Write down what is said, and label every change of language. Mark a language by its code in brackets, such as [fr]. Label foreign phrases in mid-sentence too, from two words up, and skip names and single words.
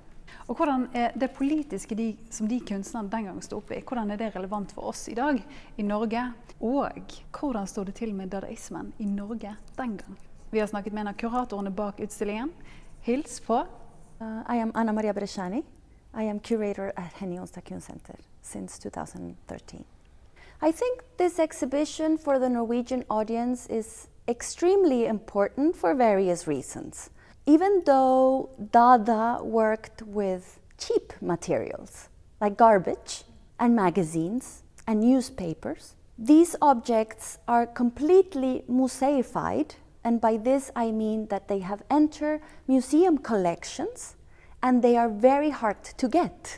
[no] Og hvordan det politiske som de kunstnerne den gang stod oppe I, hvordan det relevant for oss I dag I Norge? Og hvordan stod det til med dadaismen I Norge den gang? Vi har snakket med en av kuratorene bak utstillingen. Hils på! [en] I am Anna Maria Bresciani. I am curator at Henie Onstad Kunstsenter since 2013. I think this exhibition for the Norwegian audience is extremely important for various reasons. Even though Dada worked with cheap materials, like garbage and magazines and newspapers, these objects are completely museified, and by this I mean that they have entered museum collections and they are very hard to get.